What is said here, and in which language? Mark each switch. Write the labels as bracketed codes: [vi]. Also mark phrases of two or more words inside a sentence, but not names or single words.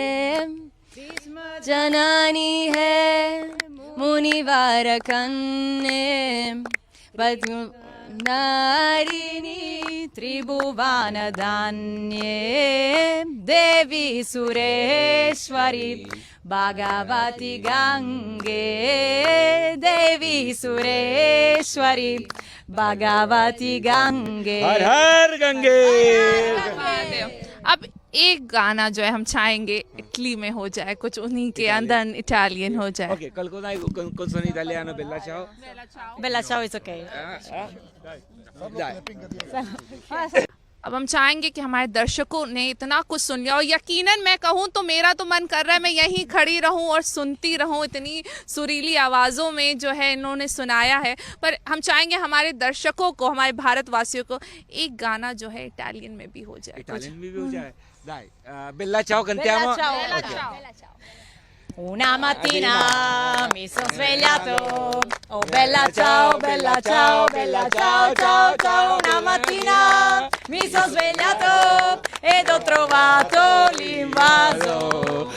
[sa] जननी है मुनिवार कन्ये पद्म नारिणी त्रिभुवन धान्ये देवी सुरेश्वरी भगवती गंगे देवी सुरेश्वरी भगवती गंगे [hi] हर हर गंगे अब एक गाना जो है हम चाहेंगे इटली में हो जाए कुछ उन्हीं के अंदर इटालियन हो जाए [it] Ok, qualcosa con suono italiano, Bella ciao. [en] Bella ciao, it's okay. [it] Dai. [hi] अब हम चाहेंगे कि हमारे दर्शकों ने इतना कुछ सुन लिया और यकीनन मैं कहूँ तो मेरा तो मन कर रहा है मैं यहीं खड़ी रहूँ और सुनती रहूँ इतनी सुरीली आवाज़ों में जो है इन्होंने सुनाया है। पर हम चाहेंगे हमारे दर्शकों को हमारे भारतवासियों को एक गाना जो है इटालियन में भी हो जाए Italian भी हो जाए. [it] Dai. Bella ciao, cantiamo. Una mattina mi sono svegliato, oh bella ciao, bella ciao, bella ciao, ciao, ciao. Una mattina mi sono svegliato ed ho trovato l'invaso.